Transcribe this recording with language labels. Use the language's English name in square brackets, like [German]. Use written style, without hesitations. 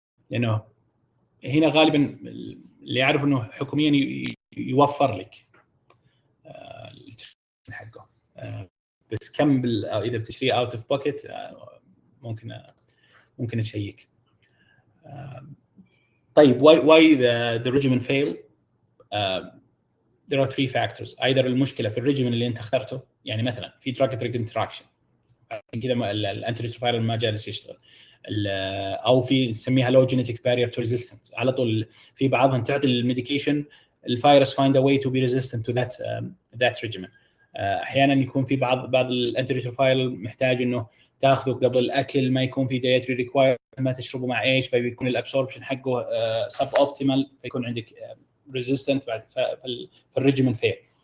[Arabic] لأنه هنا غالبا اللي يعرف إنه حكوميا يوفر لك حقه. بس كم إذا بتشتري [English] out of pocket [Arabic] ممكن نشيك. طيب [English] why the regimen fail? There are three factors. [Arabic] either المشكله في الريجيمن اللي انت اخترته، يعني مثلا في [English] drug drug interaction [Arabic] كذا الانتي ريتروفايرال ما جالس يشتغل، او في نسميها [English] low genetic barrier to resistance. [Arabic] على طول في بعضهم تعطي الميديكيشن الفيروس [English] find a way to be resistant to that regimen. [Arabic] احيانا يكون في بعض الانتي ريتروفايرال محتاج انه تاخذه قبل الاكل، ما يكون في [English] dietary requirement، [Arabic] ما تشربه مع ايش، فبيكون الابسوربشن حقه سب اوبتيمال، فيكون عندك ريزيستنت بعد في الريجيمن فيل.